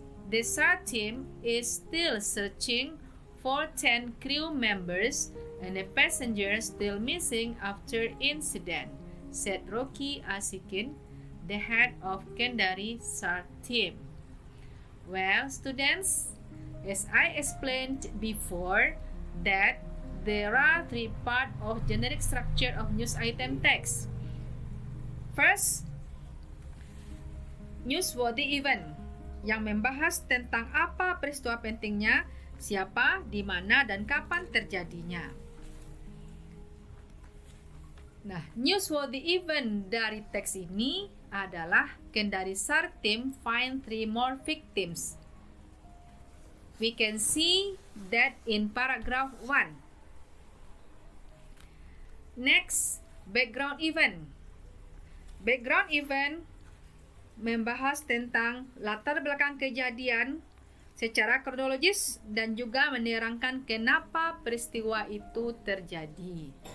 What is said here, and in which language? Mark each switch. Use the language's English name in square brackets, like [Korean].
[English] The SAR team is still searching for 10 crew members and a passenger still missing after incident, said Rocky Asikin, the head of Kendari SAR team. Well, students, as I explained before, that there are 3 parts of generic structure of news item text. First, newsworthy event [Indonesian] yang membahas tentang apa peristiwa pentingnya, siapa, di mana, dan kapan terjadinya. Nah, newsworthy event dari teks ini adalah [English] Kendari SAR team find 3 more victims. We can see that in paragraph 1. Next, background event. Background event [Indonesian] membahas tentang latar belakang kejadian secara kronologis dan juga menerangkan kenapa peristiwa itu terjadi.